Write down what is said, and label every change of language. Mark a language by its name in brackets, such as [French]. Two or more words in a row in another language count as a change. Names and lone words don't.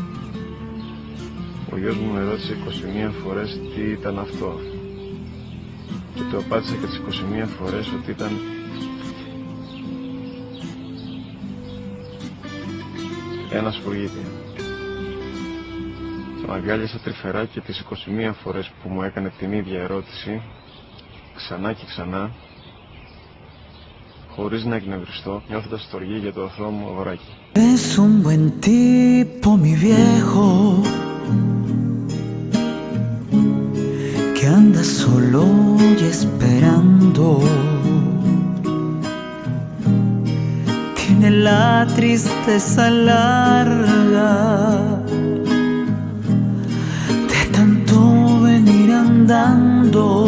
[Greek] Ο γιος μου με ρώτησε 21 φορές τι ήταν αυτό και του απάντησα και τις 21 φορές ότι ήταν ένα σπουργίτη. Τον αγκάλιασα τρυφερά και τις 21 φορές που μου έκανε την ίδια ερώτηση, ξανά και ξανά, χωρίς να εκνευριστώ, νιώθοντας στοργή για το αθώο μου αγοράκι. [Spanish] Es un buen tipo, mi viejo, que anda solo y esperando. Tiene la tristeza larga de tanto venir andando.